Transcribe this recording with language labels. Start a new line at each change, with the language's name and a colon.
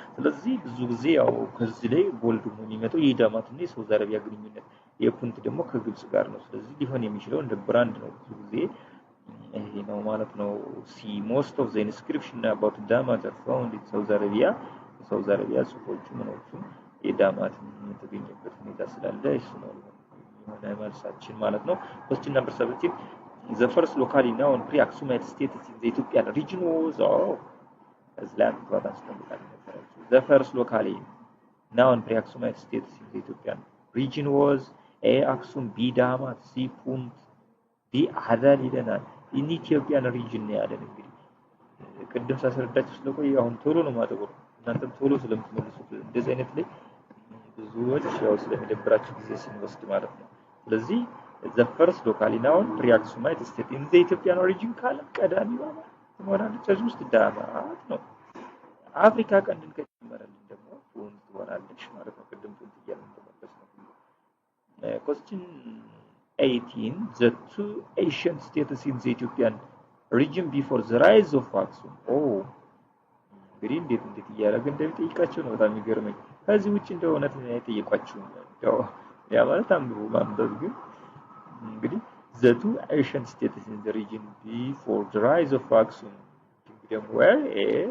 Amharic: ስለዚህ ብዙ ጊዜ ያው ከዚህ ላይ ቦልድ ነው የሚመጣው የዳማት እና የሳውዲ አረቢያ ግንኙነት የፑንት ደግሞ ከግብጽ ጋር ነው። ስለዚህ ሊሆን የሚችለው እንደ ብራንድ ነው ብዙ ጊዜ ይሄ ነው ማለት ነው።
English: See most of the inscription about Damat are found in Saudi Arabia.
Amharic: ሳውዲ አረቢያ ጽሁፎቹ ምኖቹ የዳማት የተገኘበት ሁኔታ ስላለ እሱ ነው የሆነ መልሳችን ማለት ነው።
English: Question number 17. The first locally known pre-Aksumite status in the Ethiopian region was The first locally known pre-Aksumite status in the Ethiopian region was A. Aksum, B. Damat, C. Punt, D.
Amharic: Adal ይለናል።
English: in Ethiopian region
Amharic: ነው ያለን። እንግዲህ ቅድም ሳስረዳችሁ ስለቆየ አሁን ቶሎ ነው ማጠቆር እናንተም ቶሎ ስለምትመልሱት እንደዚህ አይነት ላይ ብዙዎች ያው ስለሚደብራችሁ ጊዜ ስንወስድ ማለት ነው። ስለዚህ
English: the first locally known pre-Aksumite state in the Ethiopian region
Amharic: ካለ ቀዳሚ ትሆናለች። እዚህ ውስጥ ዳማት ነው። አፍሪካ ቀንድን ከጨመረልን ደግሞ ፑንት ትሆናለች ማለት ነው። ቅድም ፑንት እያልን ተመለስን።
English: Question 18. The two ancient states in the Ethiopian region before the rise of Aksum.
Amharic: እንግዲህ እንዴት እያደረገ እንደሚጠይቃቸው ነው በጣም የሚገርመኝ። ከዚህ ውጭ እንደሆነ ጠይቋችሁ ነው ያ ማለት አንብቡ ማንበብ ግን እንግዲህ
English: the two ancient states in the region before the rise of Aksum kingdom were A.